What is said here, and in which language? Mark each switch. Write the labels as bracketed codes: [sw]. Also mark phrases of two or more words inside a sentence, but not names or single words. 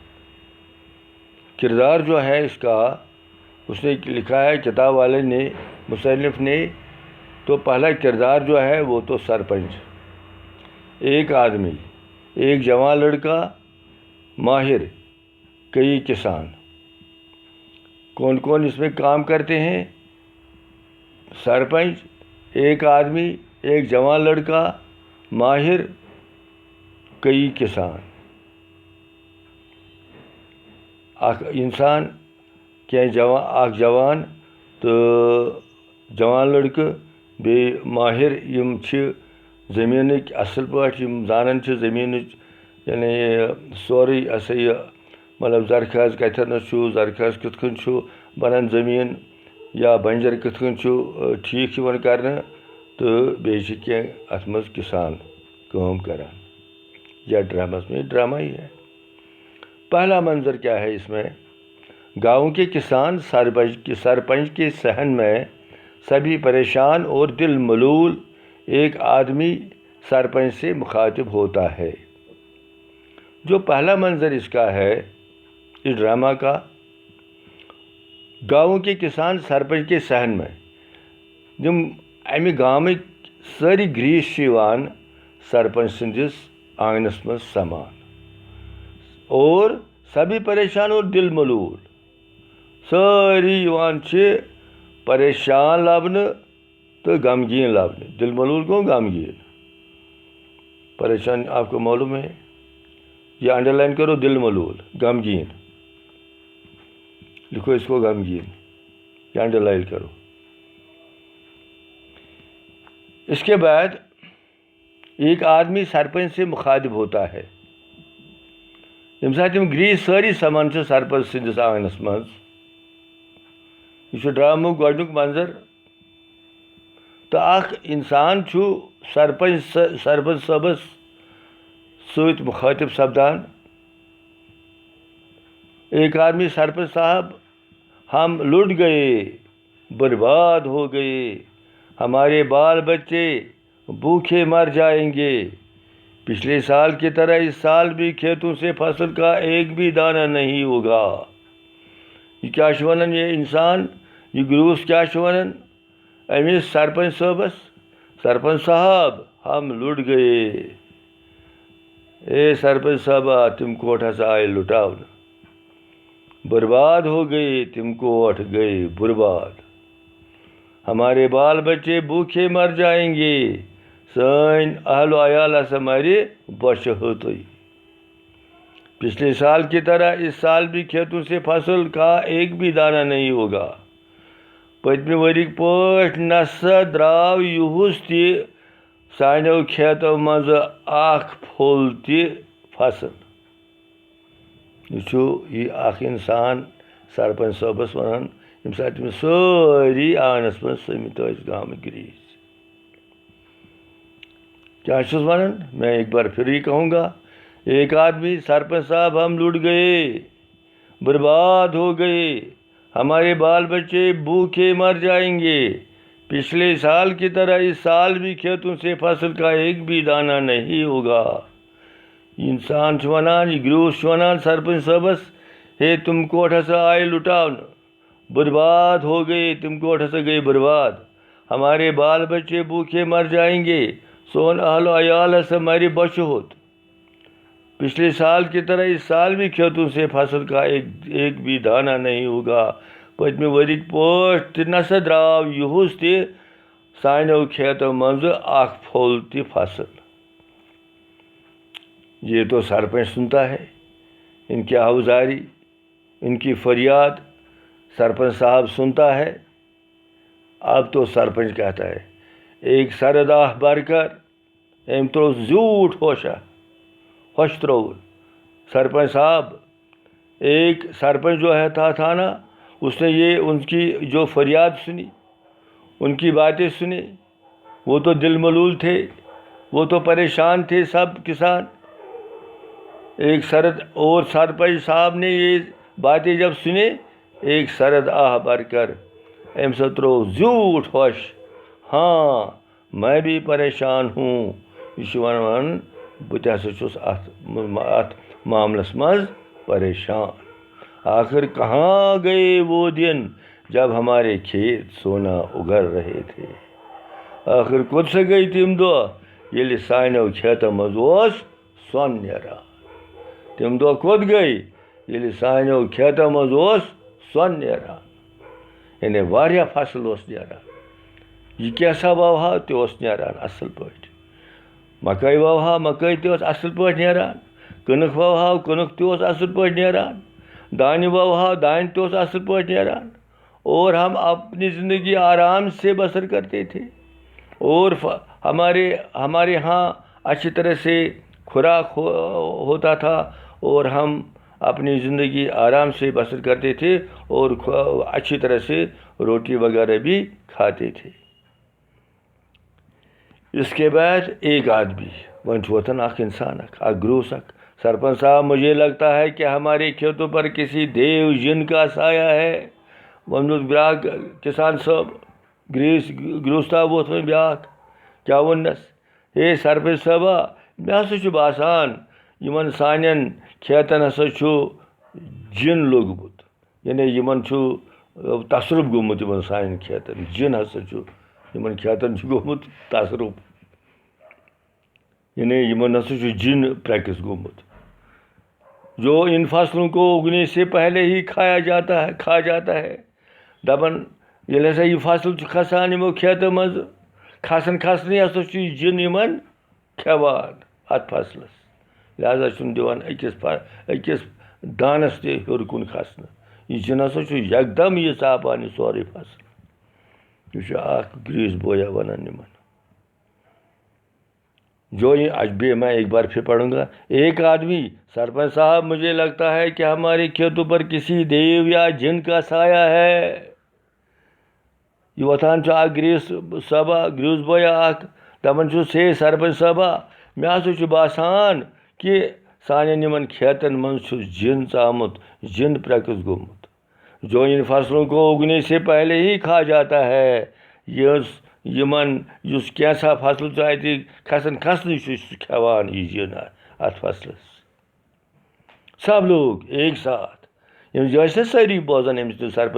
[ur] کردار جو ہے اس کا، اس نے لکھا ہے کتاب والے نے، مصنف نے، تو پہلا کردار جو ہے وہ تو سرپنچ، ایک آدمی، ایک جوان لڑکا، ماہر، کئی کسان۔ کون کون اس میں کام کرتے ہیں؟ سرپنچ، ایک آدمی، ایک جوان لڑکا، ماہر، کئی کسان۔ [ks] اخ انسان اخ جوان تو جوان لڑکہ بیٚیہِ ماہر، یم چھ زمینک اصل پٲٹھۍ یم زانان چھ زمینچ، یعنی سورُے ہسا یہ مطلب زرخیز کتھٮ۪نس چھُ، زرخیز کِتھ کٔنۍ چھُ بنان زٔمیٖن، یا بنجر کِتھ کٔنۍ چھُ ٹھیٖک یِوان کرنہٕ، تہٕ بیٚیہِ چھِ کینٛہہ اتھ منٛز کسان کٲم کران۔ [ur] یا ڈراماس میں ڈرامہ ہی ہے۔ پہلا منظر کیا ہے اس میں؟ گاؤں کے کسان سرپنچ کے صحن میں سبھی پریشان اور دل ملول ایک آدمی سرپنچ سے مخاطب ہوتا ہے۔ جو پہلا منظر اس کا ہے، اس ڈرامہ کا، گاؤں کے کسان سرپنچ کے صحن میں، [ks] جم امہِ گامٕکۍ سٲری گرٛیٖسۍ چھِ یِوان سرپنچ سٕنٛدِس آنگنس منٛز سمان، [ur] اور سبھی پریشان اور دل ملول، [ks] سٲری یِوان چھِ پریشان لبنہٕ تہٕ غمگیٖن لبنہٕ۔ [ur] دل ملول [ks] گوٚو غمگیٖن، [ur] پریشان آپ کو معلوم ہے، یہ انڈر لائن کرو، دل ملول، غمگین، لکھو اس کو غمگین، یہ انڈر لائن کرو۔ اس کے بعد ایک آدمی سرپنچ سے مخاطب ہوتا ہے۔ [ks] ییٚمہِ ساتہٕ یِم گرٛیٖسۍ سٲری سمان چھِ سرپنچ سٕنٛدِس آنگنس منٛز، یہ چھُ ڈرامُک گۄڈنیُک منظر، تہٕ اکھ انسان چھُ سرپنچ صٲبس سۭتۍ مخاطب سپدان۔ [ur] ایک آدمی، سرپنچ صاحب، ہم لٹ گئے، برباد ہو گئے، ہمارے بال بچے بھوکے مر جائیں گے، پچھلے سال کی طرح اس سال بھی کھیتوں سے فصل کا ایک بھی دانہ نہیں ہوگا۔ [ks] یہ کیا چھُ ونان یہ انسان، یہ گروس کیا چھُ ونان أمِس سرپنچ صٲبس؟ [ur] سرپنچ صاحب، ہم لٹ گئے۔ [ks] اے سرپنچ صاحبہ، تم کوٹ ہسا آئے لٹاونہٕ، [ur] برباد ہو گئے، [ks] تم کوٹ گئے برباد، [ur] ہمارے بال بچے بھوکے مر جائیں گے، [ks] سٲنۍ اہل و عیال ہسا مرِ بۄچھِ ہتٕے۔ [ur] پچھلے سال کی طرح اس سال بھی کھیتوں سے فصل کا ایک بھی دانہ نہیں ہوگا۔ [ks] پٔتمہِ ؤرِیِکۍ پٲٹھۍ نسا درٛاو یُہُس تہِ سانیو کھیتو منٛزٕ اکھ پھوٚل تہِ فصل۔ یہ چھُ یہ اکھ انسان سرپنچ صٲبس ونان ییٚمہِ ساتہٕ تٔمِس سٲری آنگنس منٛز سٔمِتھ ٲسۍ گامٕکۍ گرٛیٖسۍ۔ کیا چھُس وَنان [ur] میں ایک بار پھر ہی کہوں گا ایک آدمی سرپنچ صاحب ہم لٹ گئے برباد ہو گئے ہمارے بال بچے بھوکے مر جائیں گے پچھلے سال کی طرح اس سال بھی کھیتوں سے فصل کا ایک بھی دانہ نہیں ہوگا [ks] انسان چھُ وَنان یہ گرٛوٗس چھُ وَنان سرپنچ صٲبس ہے تم کوٹ ہسا آئے لٹاونہٕ [ur] برباد ہو گئے [ks] تم کوٹ ہسا گئے برباد [ur] ہمارے بال بچے بھوکے مر جائیں گے [ks] سون اہل و عیال ہسا مرِ بچہ ہوت [ur] پچھلے سال کی طرح اس سال بھی کھیتوں سے فصل کا ایک بھی دانہ نہیں ہوگا [ks] پٔتمہِ ؤرِیِکۍ پٲٹھۍ تہِ نسا درٛاو یِہُس تہِ سانیو کھیتو منٛزٕ اکھ پھوٚل تہِ فصل [ur] یہ تو سرپنچ سنتا ہے ان کی آوازاری ان کی فریاد سرپنچ صاحب سنتا ہے اب تو سرپنچ کہتا ہے ایک سرد آہ بھر کر [ks] أمۍ تروو زیوٗٹھ ہوش ترٛووُن [ur] سرپنچ صاحب ایک سرپنچ جو تھا نا اس نے یہ ان کی جو فریاد سنی ان کی باتیں سنی وہ تو دل ملول تھے وہ تو پریشان تھے سب کسان ایک سرپنچ صاحب نے یہ باتیں جب سنے ایک سرد آہ بھر کر [ks] أمۍ سا تروو زیوٗٹھ ہوش [ur] ہاں میں بھی پریشان ہوں [ks] یہ چھُ وَنان بہٕ تہِ ہسا چھُس اَتھ معاملس منٛز پریشان [ur] آخر کہاں گئے وہ دن جب ہمارے کھیت سونا اگر رہے تھے [ks] آخر کوٚت سا گٔے تِم دۄہ ییٚلہِ سانیو کھیتو منٛز اوس سۄن نیران تِم دۄہ کوٚت گٔے ییٚلہِ سانیو کھیتو منٛز اوس سۄن نیران یعنی واریاہ فصل اوس نیران یہ کیٛاہ ووہا تہِ اوس نیران اَصٕل پٲٹھۍ مکٲے ووہا مکٲے تہِ ٲس اَصٕل پٲٹھۍ نیران کٕنٕک ووہاو کٕنٕک تہِ اوس اَصٕل پٲٹھۍ نیران دانہِ ووہاو دانہِ تہِ اوس اَصٕل پٲٹھۍ نیران [ur] اور ہم اپنی زندگی آرام سے بسر کرتے تھے اور ہمارے ہاں اچھی طرح سے خوراک ہوتا تھا اور ہم اپنی زندگی آرام سے بسر کرتے تھے اور اچھی طرح سے روٹی وغیرہ بھی کھاتے تھے اس کے بعد ایک آدمی [ks] وۄنۍ چھُ وۄتھان اکھ انسان اکھ گرٛوٗس اکھ سرپنچ صاحب [ur] مجھے لگتا ہے کہ ہمارے کھیتوں پر کسی دیو جن کا سایہ ہے [ks] ووٚنمُت بیٛاکھ کسان صٲب گرٛوٗس صاحب ووٚتھ وۄنۍ بیٛاکھ کیٛاہ ووٚننَس ہے سرپنچ صٲبا مےٚ ہسا چھُ باسان یِمن سانٮ۪ن کھیتن ہسا چھُ جِن لوٚگمُت یعنی یِمن چھُ تصرُف گوٚمُت یِمن سانٮ۪ن کھیتن جِن ہسا چھُ یِمن کھیتن چھُ گوٚمُت تصرُف یعنی یِمن ہسا چھُ جِن پریکٹس گوٚمُت [ur] جو ان فصلوں کو اگنے سے پہلے ہی کھا جاتا ہے [ks] دپان ییٚلہِ ہسا یہِ فصل چھُ کھسان یِمو کھیتو منٛزٕ کھسنٕے ہسا چھُ یہِ جِن یِمن کھٮ۪وان اتھ فصلس لہذا چھُنہٕ دِوان أکِس دانس تہِ ہیوٚر کُن کھسنہٕ یہِ جِن ہسا چھُ یکدم یہِ ژاپان یہِ سورُے فصل یہ چھُ اکھ گریٖس بویا ونان یِمن [ur] میں ایک بار پھر پڑھوں گا ایک آدمی سرپنچ صاحب مجھے لگتا ہے کہ ہمارے کھیتوں پر کسی دیو یا جن کا سایہ ہے [ks] یہ وۄتھان چھُ اکھ گریٖس بویا اکھ دپان چھُس ہے سرپنچ صٲبا مےٚ ہسا چھُ باسان کہ سانٮ۪ن یِمن کھیتن منٛز چھُ جِن ژامُت جِن پریکٹس گوٚمُت [ur] جو ان فصلوں کو اگنے سے پہلے ہی کھا جاتا ہے [ks] یُس کینٛژھا فصل چھُ اَتہِ کھسنٕے چھُ سُہ کھٮ۪وان یہِ جِن اتھ فصلس [ur] سب لوگ ایک ساتھ [ks] ییٚمہِ جایہِ ٲسۍ نا سٲری بوزان أمِس سرپنچ